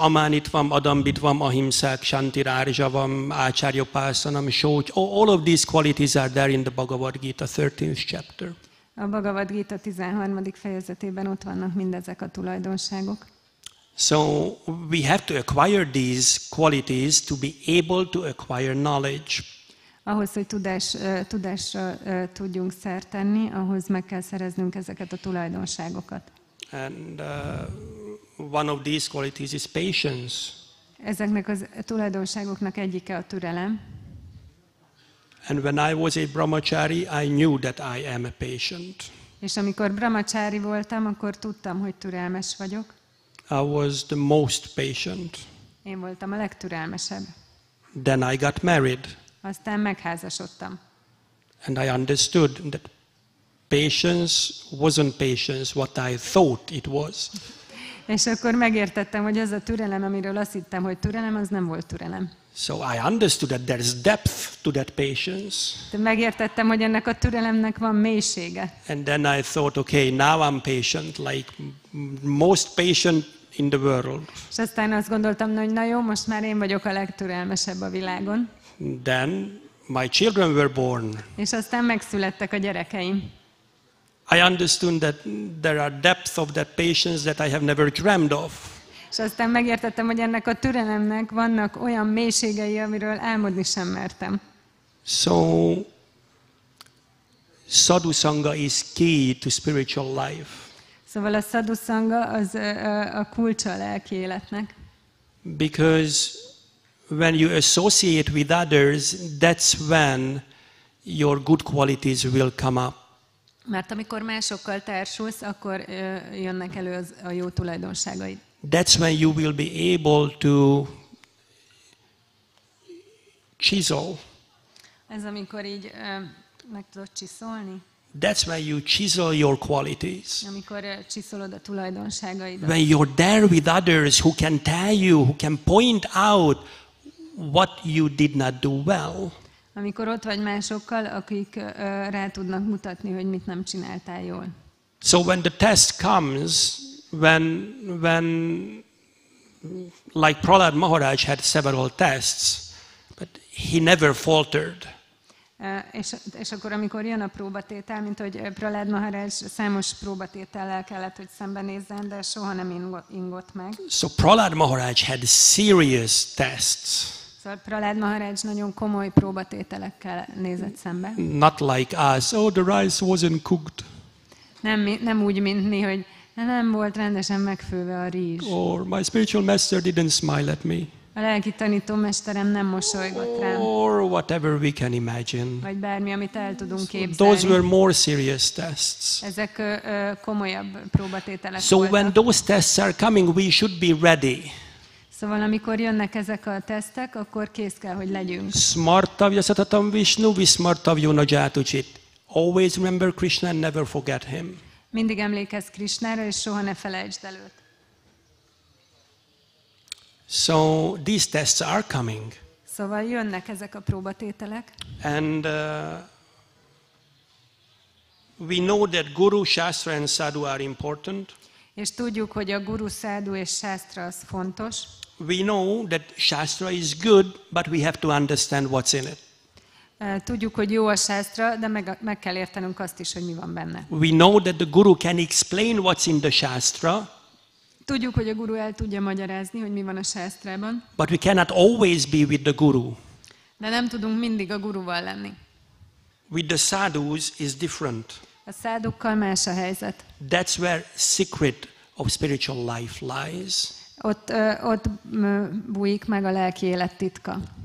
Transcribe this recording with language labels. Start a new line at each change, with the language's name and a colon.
Sanskrit: Amanitvam, Adambitvam, Ahimsak, Shanti, Rājava, Acharya-upāsanam, Shauch.
English: All of these qualities are there in the Bhagavad Gita, 13th chapter.
Hungarian: A Bhagavad Gita 13. fejezetében ott vannak mindezek a tulajdonságok.
English: So we have to acquire these qualities to be able to acquire knowledge.
Hungarian: Ahhoz, hogy tudásra tudjunk szert tenni, ahhoz meg kell szereznünk ezeket a tulajdonságokat.
English: And one of these qualities is patience.
Hungarian: Ezeknek a tulajdonságoknak egyike a türelem.
English: And when I was a brahmachari, I knew that I am a patient.
Hungarian: És amikor brahmacsári voltam, akkor tudtam, hogy türelmes vagyok.
English: I was the most patient.
Hungarian: Én voltam a legtürelmesebb.
English: Then I got married.
Hungarian: Aztán megházasodtam.
English: And I understood that patience wasn't patience what I thought it was.
Hungarian: És akkor megértettem, hogy az a türelem, amiről azt hittem, hogy türelem, az nem volt türelem.
English: So I understood that there's depth to that patience.
Hungarian: De megértettem, hogy ennek a türelemnek van mélysége.
English: And then I thought, okay, now I'm patient, like most patient in the world.
Hungarian: És aztán azt gondoltam, hogy na jó, most már én vagyok a legtürelmesebb a világon.
English: Then my children were born.
Hungarian: És aztán megszülettek a gyerekeim.
English: I understood that there are depths of that patience that I have never dreamed of.
Hungarian: És aztán megértettem, hogy ennek a türelemnek vannak olyan mélységei, amiről álmodni sem mertem.
English: So, sadhu sangha is key to spiritual life.
Hungarian: Szóval a sadhu sangha az a kulcsa a lelki életnek.
English: Because when you associate with others, that's when your good qualities will come up.
Hungarian: Mert amikor másokkal társulsz, akkor jönnek elő a jó tulajdonságaid.
English: That's when you will be able to chisel.
Hungarian: Ez amikor így meg tudod csiszolni.
English: That's when you chisel your qualities.
Hungarian: Amikor csiszolod a tulajdonságaidat.
English: When you're there with others who can tell you, who can point out what you did not do well.
Hungarian: Amikor ott vagy másokkal, akik rá tudnak mutatni, hogy mit nem csináltál jól.
English: So when the test comes, when like Prahlad Maharaj had several tests, but he never faltered.
Hungarian: És akkor, amikor jön a próbatétel, mint hogy Prahlad Maharaj számos próbatétellel kellett, hogy szembenézzen, de soha nem ingott meg.
English: So Prahlad Maharaj had serious tests.
Hungarian: Szóval Prahlad Maharaj nagyon komoly próbatételekkel nézett szembe.
English: Not like us, oh, the rice wasn't cooked.
Hungarian: Nem úgy, mint mi, hogy nem volt rendesen megfőve a rizs.
English: Or my spiritual master didn't smile at me.
Hungarian: A lelki tanítómesterem nem mosolygott rám.
English: Or whatever we can imagine.
Hungarian: Vagy bármi, amit el tudunk képzelni.
English: Those were more serious tests.
Hungarian: Ezek komolyabb próbatételek
English: So
Hungarian: voltak.
English: when those tests are coming, we should be ready.
Hungarian: Szóval amikor jönnek ezek a tesztek, akkor kész kell, hogy legyünk.
Sanskrit: Smartavya satatam Vishnu vismartavyo najatuchit.
English: Always remember Krishna and never forget him.
Hungarian: Mindig emlékezz Krisnára, és soha ne felejtsd el őt.
English: So these tests are coming.
Hungarian: Szóval jönnek ezek a próbatételek.
English: And we know that Guru, Shastra and Sadhu are important.
Hungarian: És tudjuk, hogy a guru, szádu és sásztra az fontos.
English: We know that Shastra is good, but we have to understand what's in it.
Hungarian: Tudjuk, hogy jó a sásztra, de meg kell értenünk azt is, hogy mi van benne.
English: We know that the Guru can explain what's in the Shastra.
Hungarian: Tudjuk, hogy a guru el tudja magyarázni, hogy mi van a sásztrában.
English: But we cannot always be with the Guru.
Hungarian: De nem tudunk mindig a guruval lenni.
English: With the sadhus is different.
Hungarian: A szádukkal más a helyzet.
English: That's where secret of spiritual life lies.
Hungarian: Ott bújik meg a lelki élet titka.